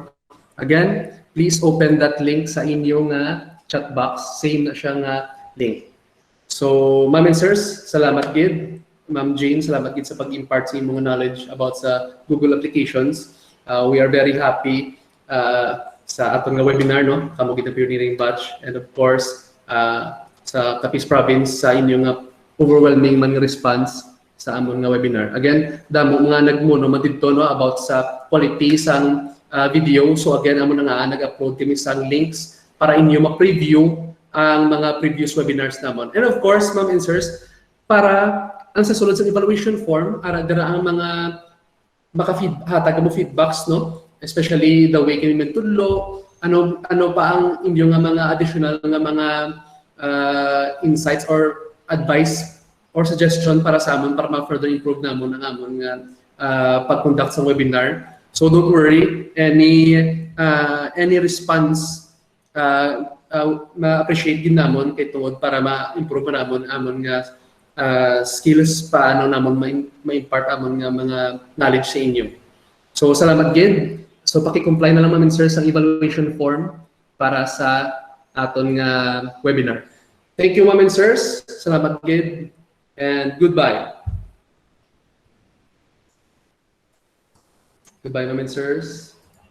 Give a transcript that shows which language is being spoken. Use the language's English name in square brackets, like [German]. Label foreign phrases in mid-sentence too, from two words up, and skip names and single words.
[English] Again, please open that link [Hiligaynon] sa inyong [English] chat box. [Hiligaynon] Same na siya nga link. So, [English] ma'am and sirs, [Hiligaynon] salamat gid. Ma'am Jane, salamat gid sa pag-impart sa inyong knowledge about sa Google applications. [English] We are very happy [Hiligaynon] sa atong nga webinar, no? Kamo gid [English] pioneering batch, and of course [Hiligaynon] sa Capiz Province sa inyong overwhelming man nga response sa amon nga webinar. Again, damo mga nagmo no madidto no about sa quality sang video. So again, amo na nga nag-upload kami sang links para inyo ma-preview ang mga [English] previous webinars [Hiligaynon] namon. [English] And of course, ma'am and sirs, [Hiligaynon] para ang sa sulod sa evaluation form, ara dira ang mga hatag mo feedbacks no, especially [English] the way [Hiligaynon] kami mentudlo, ano pa ang inyong mga additional nga mga insights [English] or advice or suggestion [Hiligaynon] para sa amon para ma-further improve namon ang amon nga pag-conduct sa webinar. [English] So don't worry, any response [Hiligaynon] ma-appreciate din namon kay tungod para ma-improve namon amon nga skills paano namon ma-impart amon nga mga knowledge sa inyo. So salamat gid. So paki-comply na lang [English] ma'am and sir [Hiligaynon] sa evaluation form para sa aton nga webinar. [English] Thank you ma'am and sirs. [Hiligaynon] Salamat gid [English] and goodbye. Goodbye ma'am and sirs.